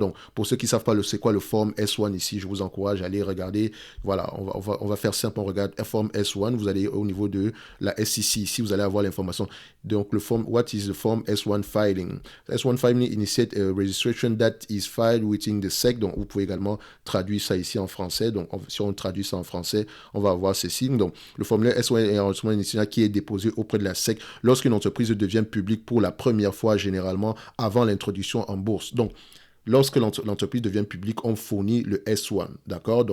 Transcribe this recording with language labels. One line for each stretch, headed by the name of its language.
French: Donc, pour ceux qui ne savent pas c'est quoi le form S1 ici, je vous encourage à aller regarder. Voilà, on va faire simple, on regarde form S1, vous allez au niveau de la SEC ici, vous allez avoir l'information. Donc,
English: what is the form S1 filing? S1 filing initiate a registration that is filed within the SEC.
French: Donc, vous pouvez également traduire ça ici en français. Donc, si on traduit ça en français, on va avoir ceci. Donc, le formulaire S1 est un enregistrement initial qui est déposé auprès de la SEC lorsqu'une entreprise devient publique pour la première fois, généralement avant l'introduction en bourse. Donc, lorsque l'entreprise devient publique, on fournit le S1, d'accord?